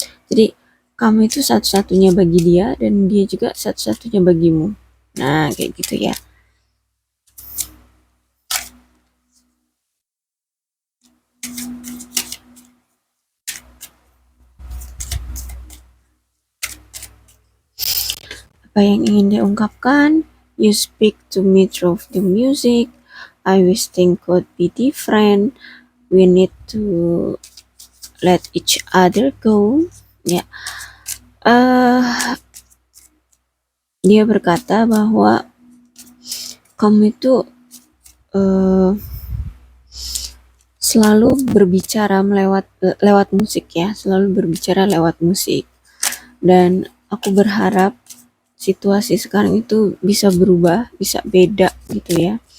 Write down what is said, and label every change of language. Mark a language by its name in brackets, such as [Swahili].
[Indonesian] Jadi kamu itu satu-satunya bagi dia dan dia juga satu-satunya bagimu. Nah, kayak gitu ya. Apa yang ingin dia ungkapkan? [English] You speak to me through the music. I wish things could be different. We need to let each other go. [Indonesian] Ya. Dia berkata bahwa kamu itu selalu berbicara lewat musik ya, selalu berbicara lewat musik. Dan aku berharap situasi sekarang itu bisa berubah, bisa beda gitu ya.